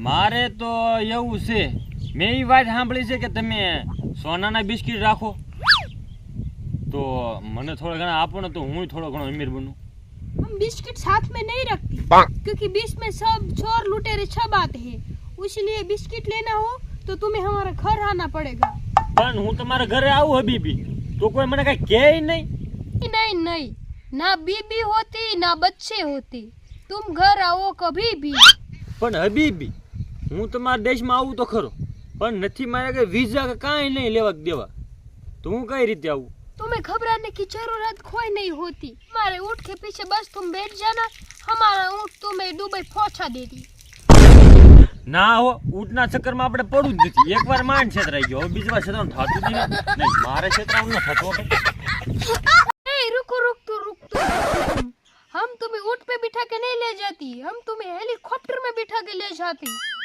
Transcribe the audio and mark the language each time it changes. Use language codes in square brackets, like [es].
[gu] મારે તો એવું છે, મેં એ વાત સાંભળી છે કે તમે સોનાના બિસ્કિટ રાખો, તો મને થોડા ઘણા આપો ને તો હું થોડો ઘણો અમીર બનું। [hi] हम बिस्किट साथ में नहीं रखती, क्योंकि बीच में सब चोर लुटेरे सब आते हैं, इसलिए बिस्किट लेना हो तो तुम्हें हमारा घर आना पड़ेगा। [gu] પણ હું તમારા ઘરે આવું હબીબી તો કોઈ મને કઈ કહે નહીં। [hi] नहीं नहीं, ना बीबी होती ना बच्चे होती, तुम घर आओ कभी भी। [gu] પણ હબીબી હું તમારા દેશમાં આવું તો ખરો, પણ નથી મારે કઈ વિઝા કે કાંઈ નહીં લેવા કે દેવા, તો હું કઈ રીતે આવું? [hi] तुम्हें घबराने की जरूरत कोई नहीं होती। हमारे ऊँट के पीछे बस तुम बैठ जाना, हमारा ऊँट तुम्हें दुबई पहुंचा देगी। [gu] ના હો, ઊંટના ચક્કરમાં આપણે પડવું જ નથી। એકવાર માંડ છેતરાઈ ગયો, હવે બીજી વાર છેતરાવાનું થતું જ નહીં। મારે છેતરાવાનું ન થતું। [hi] ए, रुको रुक तो हम तुम्हें ऊँट पे बिठा के नहीं ले जाती, हम तुम्हें हेलीकॉप्टर में बिठा के ले जाती।